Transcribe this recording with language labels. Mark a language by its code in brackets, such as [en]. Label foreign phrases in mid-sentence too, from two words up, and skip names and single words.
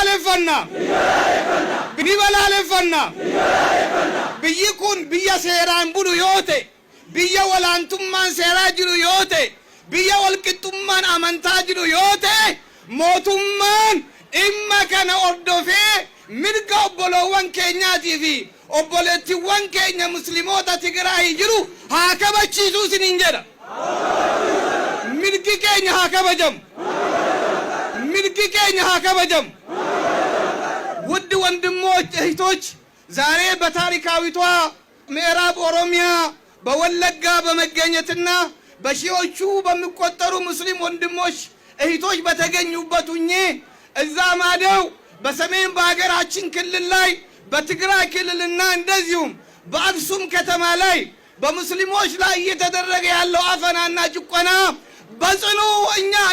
[om] balaaleffannaa ni balaaleffannaa biyyi kun biyya seeraan bulu yoo ta'e biyya walaantummaan seeraa jiru yoo ta'e biyya walqixxummaan amantaa jiru yoo ta'e mootummaan dhimma kana hordofee mirga obboloowwan keenyaatii fi obboleettiiwwan keenya musliimoota Tigraay jiru haa kabachiisuu isiniin jedha. mirgi keenya haa kabajamu. mirgi keenya haa kabajamu። [am] ውድ ወንድሞች እህቶች ዛሬ በታሪካዊቷ ምዕራብ ኦሮሚያ በወለጋ በመገኘትና በሺዎቹ በሚቆጠሩ ሙስሊም ወንድሞች እህቶች በተገኙበት ሁኜ እዛ ማደው በሰሜን በሀገራችን ክልል ላይ በትግራይ ክልልና እንደዚሁም በአክሱም ከተማ ላይ በሙስሊሞች ላይ እየተደረገ ያለው አፈናና ጭቆና በጽኑ እኛ